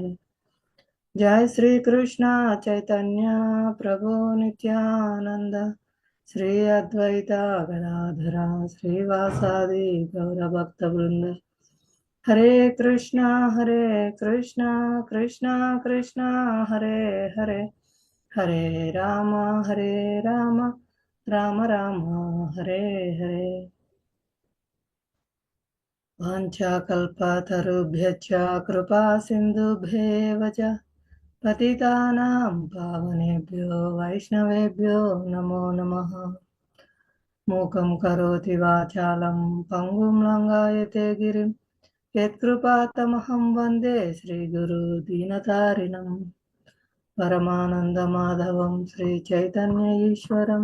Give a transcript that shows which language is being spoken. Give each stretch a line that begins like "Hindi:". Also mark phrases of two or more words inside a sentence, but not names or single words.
Sanskrit: జయ శ్రీ కృష్ణ చైతన్య ప్రభు నిత్యానంద శ్రీ అద్వైత గదాధర శ్రీవాసాది గౌరభక్త బృంద. హరే కృష్ణ కృష్ణ కృష్ణ హరే హరే, హరే రామ రామ రామ హరే హరే. వాంఛాకల్పతరుభ్యశ్చ కృపా సింధుభ్యేవ చ పతితానాం పావనేభ్యో వైష్ణవేభ్యో నమో నమః. మూకం కరోతి వాచాలం పంగుం లంఘాయతే గిరిం యత్కృపాతమహం వందే శ్రీగురు దీనతారిణం. పరమానందమాధవం శ్రీ చైతన్య ఈశ్వరం.